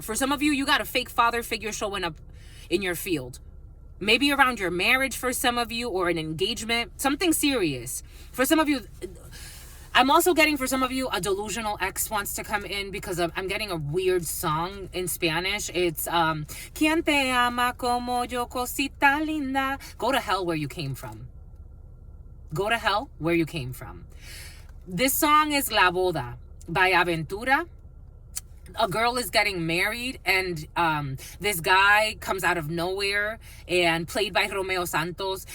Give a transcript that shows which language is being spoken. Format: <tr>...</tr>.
<en>For some of you, you got a fake father figure showing up in your field. Maybe around your marriage for some of you, or an engagement, something serious. For some of you, I'm also getting for some of you, a delusional ex wants to come in because I'm getting a weird song in Spanish. It's,</en> <es>¿Quién te ama como yo, cosita linda?</es> <en>Go to hell where you came from. Go to hell where you came from. This song is La Boda by Aventura. a girl is getting married and this guy comes out of nowhere, and played by Romeo Santos.</en>